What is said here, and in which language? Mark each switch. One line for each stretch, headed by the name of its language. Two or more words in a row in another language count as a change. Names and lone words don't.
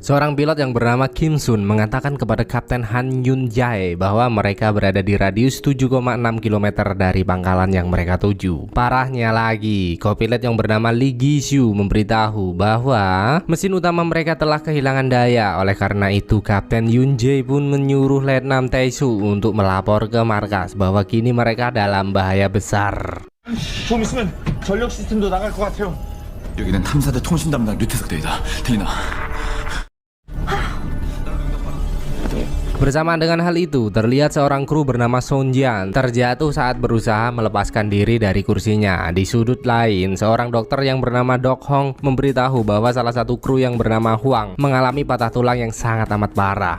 Indonesian: Seorang pilot yang bernama Kim Sun mengatakan kepada Kapten Han Yun Jae bahwa mereka berada di radius 7,6 km dari pangkalan yang mereka tuju. Parahnya lagi, kopilot yang bernama Lee Gi-shu memberitahu bahwa mesin utama mereka telah kehilangan daya. Oleh karena itu, Kapten Yun Jae pun menyuruh Letnan Tae-soo untuk melapor ke markas bahwa kini mereka dalam bahaya besar.
Korean: 좀 있으면 전력 시스템도 나갈 것 같아요. 여기는 탐사대 통신 담당 류태석 대위다. 들리나?
Indonesian: Bersamaan dengan hal itu, terlihat seorang kru bernama Song Jian terjatuh saat berusaha melepaskan diri dari kursinya. Di sudut lain, seorang dokter yang bernama Dok Hong memberitahu bahwa salah satu kru yang bernama Huang mengalami patah tulang yang sangat amat parah.